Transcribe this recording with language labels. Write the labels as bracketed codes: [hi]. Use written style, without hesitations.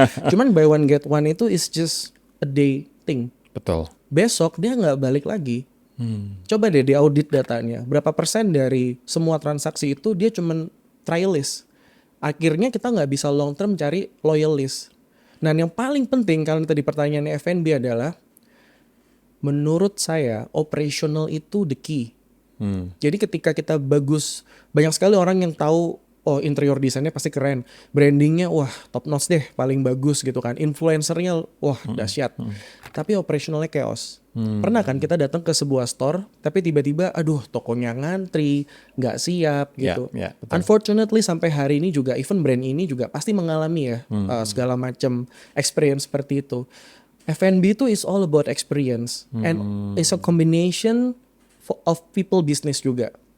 [en] Cuman buy one get one itu is just a day thing. [id] Betul. Besok dia nggak balik lagi. Coba deh diaudit datanya. Berapa persen dari semua transaksi itu dia cuman trialist. Akhirnya kita nggak bisa long term cari loyalist. Nah yang paling penting kalau tadi pertanyaannya F&B adalah, menurut saya operational itu [en] the key. [id] Jadi ketika kita bagus, banyak sekali orang yang tahu interior desainnya pasti keren, brandingnya top notch deh, paling bagus gitu kan, influencernya dahsyat, tapi operationalnya chaos. Pernah kan kita datang ke sebuah store tapi tiba-tiba tokonya ngantri, nggak siap gitu. Unfortunately sampai hari ini juga even brand ini juga pasti mengalami ya segala macam experience seperti itu. [en] F&B itu is all about experience and it's a combination of people business juga.